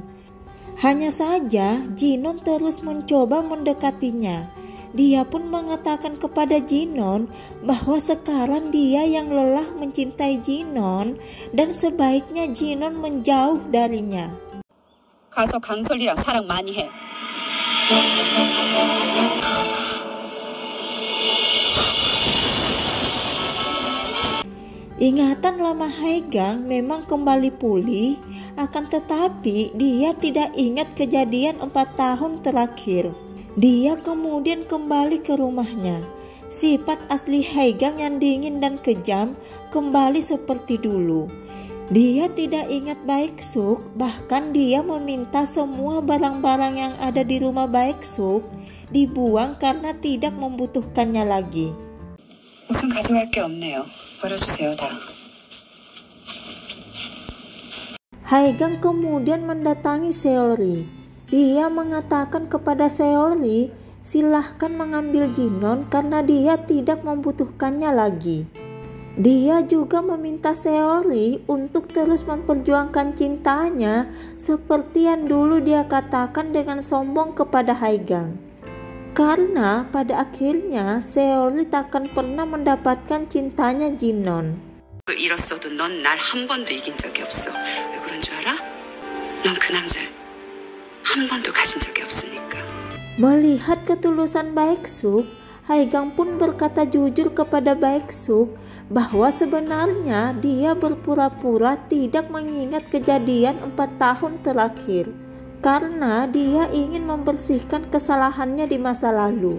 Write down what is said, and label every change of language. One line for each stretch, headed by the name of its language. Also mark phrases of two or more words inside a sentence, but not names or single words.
Indonesian: Hanya saja Ji-non terus mencoba mendekatinya. Dia pun mengatakan kepada Ji-non bahwa sekarang dia yang lelah mencintai Ji-non dan sebaiknya Ji-non menjauh darinya.
Korean: 가서 강설이랑 사랑 많이 해.
Indonesian: Ingatan lama Hae-gang memang kembali pulih, akan tetapi dia tidak ingat kejadian 4 tahun terakhir. Dia kemudian kembali ke rumahnya. Sifat asli Hae-gang yang dingin dan kejam kembali seperti dulu. Dia tidak ingat Baek-suk, bahkan dia meminta semua barang-barang yang ada di rumah Baek-suk dibuang karena tidak membutuhkannya lagi.
Korean: 무슨 가져갈 게 없네요. 버려주세요 다.
Indonesian: Hae-gang kemudian mendatangi Seolri. Dia mengatakan kepada Seolri, silahkan mengambil Ji-non karena dia tidak membutuhkannya lagi. Dia juga meminta Seolri untuk terus memperjuangkan cintanya seperti yang dulu dia katakan dengan sombong kepada Hae-gang. Karena pada akhirnya Seolri takkan pernah mendapatkan cintanya Ji-non.
Korean: 잃었어도 넌 날 한 번도 이긴 적이 없어. 왜 그런 줄 알아? 넌 그 남자를 한 번도 가진 적이 없으니까.
Indonesian: Melihat ketulusan Baek-suk, Hae-gang pun berkata jujur kepada Baek-suk bahwa sebenarnya dia berpura-pura tidak mengingat kejadian 4 tahun terakhir karena dia ingin membersihkan kesalahannya di masa lalu.